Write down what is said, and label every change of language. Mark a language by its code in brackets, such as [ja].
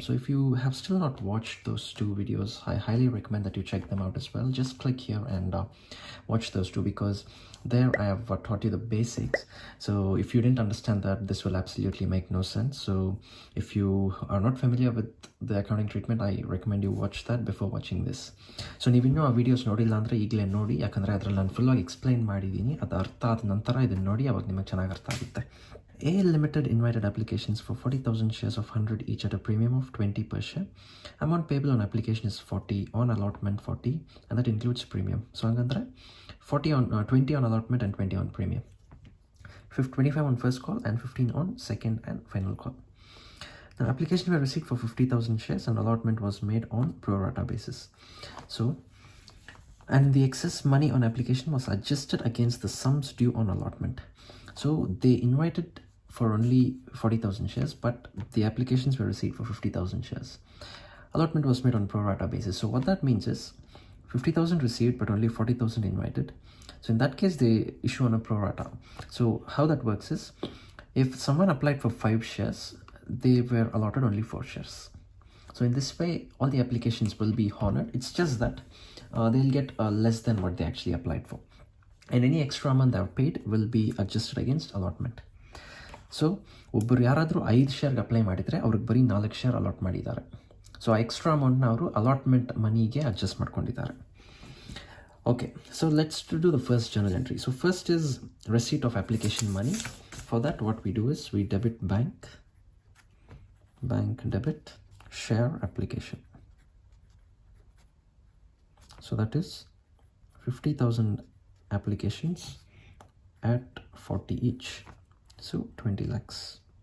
[en] So if you have still not watched those two videos, I highly recommend that you check them out as well. Just click here and watch those two, because there I have taught you the basics. So if you didn't understand that, this will absolutely make no sense. So if you are not familiar with the accounting treatment, I recommend you watch that before watching this. [kn] So ನೀವು ಇನ್ನೂ ಆ videos ನೋಡಿಲ್ಲ ಅಂದರೆ ಈಗಲೇ ನೋಡಿ, ಯಾಕಂದರೆ ಅದರಲ್ಲಿ ನಾನು ಫುಲ್ಲಾಗಿ ಎಕ್ಸ್ಪ್ಲೈನ್ ಮಾಡಿದ್ದೀನಿ. ಅದು ಅರ್ಥ ಆದ ನಂತರ ಇದನ್ನು ನೋಡಿ, ಅವಾಗ ನಿಮಗೆ ಚೆನ್ನಾಗಿ ಅರ್ಥ ಆಗುತ್ತೆ. [en] A Limited invited applications for 40,000 shares of 100 each at a premium of 20 per share. Amount payable on application is 40, on allotment 40, and that includes premium. So hangandre 20 on allotment and 20 on premium. 25 on first call and 15 on second and final call. The application were received for 50,000 shares and allotment was made on pro rata basis. So, and the excess money on application was adjusted against the sums due on allotment. So they invited for only 40,000 shares, but the applications were received for 50,000 shares. Allotment was made on pro rata basis. So what that means is 50,000 received, but only 40,000 invited. So in that case, they issue on a pro rata. So how that works is, if someone applied for 5 shares, they were allotted only 4 shares. So in this way, all the applications will be honored. It's just that they'll get less than what they actually applied for. And any extra amount they have paid will be adjusted against allotment. [kn] So ಒಬ್ಬರು ಯಾರಾದರೂ 5 ಶೇರ್ಗೆ apply ಮಾಡಿದರೆ ಅವ್ರಿಗೆ ಬರೀ 4 share allot ಮಾಡಿದ್ದಾರೆ. So ಆ extra ಅಮೌಂಟ್ನ ಅವರು allotment ಮನಿಗೆ ಅಡ್ಜಸ್ಟ್ ಮಾಡ್ಕೊಂಡಿದ್ದಾರೆ. [en] Okay, so let's do the first journal entry. So first is receipt of application money. For that, what we do is we debit bank debit, share application. So that is 50,000 applications at 40 each, so 20 lakhs.